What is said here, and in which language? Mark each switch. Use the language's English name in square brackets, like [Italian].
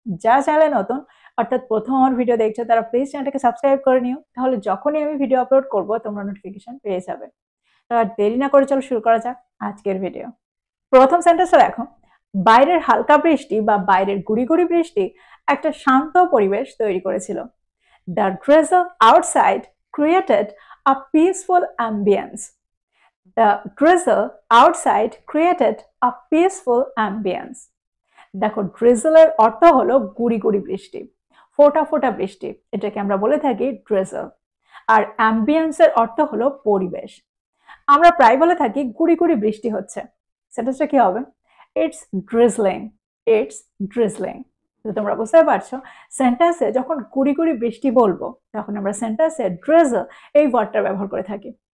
[Bangla] যা চ্যানেলে নতুন, অর্থাৎ প্রথম আমার ভিডিও দেখছো, তারা প্লিজ চ্যানেলটাকে সাবস্ক্রাইব করে নিও। তাহলে যখনই আমি ভিডিও আপলোড করব তোমরা নোটিফিকেশন পেয়ে যাবে। তো আর দেরি না করে চলো শুরু করা যাক আজকের ভিডিও। প্রথম সেন্টেন্সটা দেখো। বাইরের হালকা বৃষ্টি বা বাইরের গুড়ি গুড়ি বৃষ্টি একটা শান্ত পরিবেশ তৈরি করেছিল। [English] The drizzle outside created a peaceful ambience. The drizzle outside created a peaceful ambience. [Bangla] দেখো, ড্রিজলের অর্থ হলো গুড়ি গুড়ি বৃষ্টি, ফোঁটা ফোঁটা বৃষ্টি, এটাকে আমরা বলে থাকি ড্রিজল। আর অ্যাম্বিয়েন্সের অর্থ হলো পরিবেশ। আমরা প্রায় বলে থাকি গুড়ি গুড়ি বৃষ্টি হচ্ছে। সেন্টেন্সটা কি হবে? [English] It's drizzling, it's drizzling. [Bangla] তো তোমরা বুঝতে পারছো, সেন্টেন্সে যখন গুড়ি গুড়ি বৃষ্টি বলবো তখন আমরা সেন্টেন্সে ড্রিজল এই ওয়ার্ডটা ব্যবহার করে থাকি।